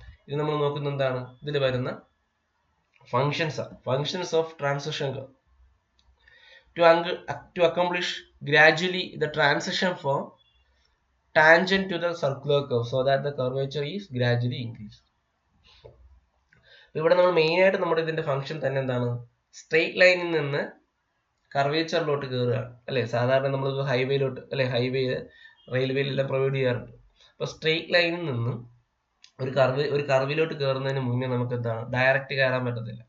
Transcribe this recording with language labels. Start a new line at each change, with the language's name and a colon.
Malayalam: ഇത് നമ്മൾ നോക്കുന്ന എന്താണ്, ഇതിൽ വരുന്ന functions of transition curve.
English: To accomplish gradually the transition from tangent to the circular curve so that the curvature is gradually increased.
Malayalam: ഇവിടെ നമ്മൾ മെയിൻ ആയിട്ട് നമ്മുടെ ഇതിന്റെ ഫംഗ്ഷൻ തന്നെ എന്താണ്, സ്ട്രെയിറ്റ് ലൈനിൽ നിന്ന് കർവേച്ചറിലോട്ട് കയറുകയാണ് അല്ലെ. സാധാരണ നമ്മൾ ഹൈവേയിലോട്ട് അല്ലെ, റെയിൽവേയിലെല്ലാം പ്രൊവൈഡ് ചെയ്യാറുണ്ട്. അപ്പൊ സ്ട്രെയിറ്റ് ലൈനിൽ നിന്ന് ഒരു കർവിലോട്ട് കയറുന്നതിന് മുന്നേ നമുക്ക് എന്താണ് ഡയറക്റ്റ് കയറാൻ പറ്റത്തില്ല.